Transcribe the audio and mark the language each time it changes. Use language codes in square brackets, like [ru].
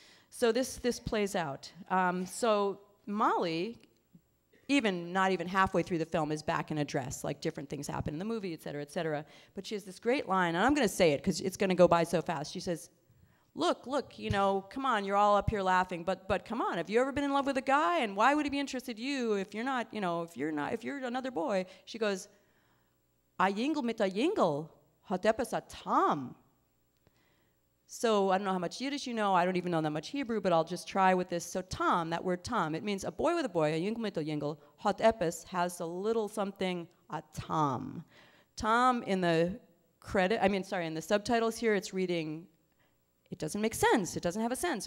[en] So this plays out. So Molly, not even halfway through the film, is back in a dress. Like different things happen in the movie, et cetera, et cetera. But she has this great line, and I'm going to say it because it's going to go by so fast. She says, look, come on, you're all up here laughing, but come on, have you ever been in love with a guy? And why would he be interested in you if you're not, if you're another boy? [yi] She goes, a yingle mit a yingle, hat epis a tam. [en] So I don't know how much Yiddish you know. I don't even know that much Hebrew, but I'll just try with this. So tam, that word tam, it means a boy with a boy, [yi] a yingle mit a yingle. Hot epis [en] has a little something, [yi] a tam. [en] Tam in the in the subtitles here, it's reading, it doesn't make sense. It doesn't have a sense.